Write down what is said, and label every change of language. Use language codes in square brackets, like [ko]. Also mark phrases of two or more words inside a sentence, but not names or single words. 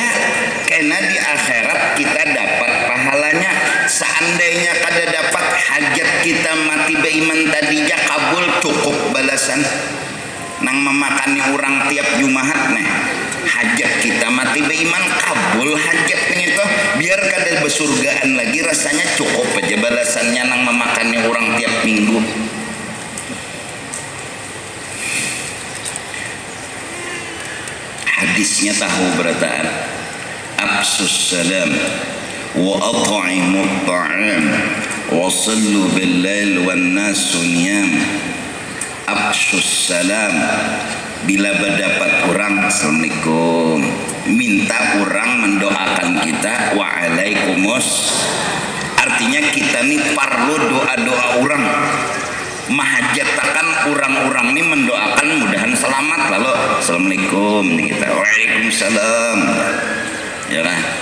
[bjn] karena di akhirat kita dapat pahalanya seandainya kada dapat hajat kita mati beriman tadinya kabul cukup balasan nang memakani orang tiap Jumat nih hajat kita mati beriman kabul hajatnya itu biar kada besurgaan lagi rasanya cukup aja balasannya nang memakani orang tiap minggu hadisnya tahu berataan [ar] أفشوا السلام وأطعموا الطعام وصلوا بال ليل والناس نيام أفشوا السلام [bjn] bila berdapat orang assalamualaikum minta orang mendoakan kita waalaikumsalam artinya kita nih perlu doa-doa orang mahajatakan orang-orang ini mendoakan mudahan selamat lalu assalamualaikum kita waalaikumsalam ya kan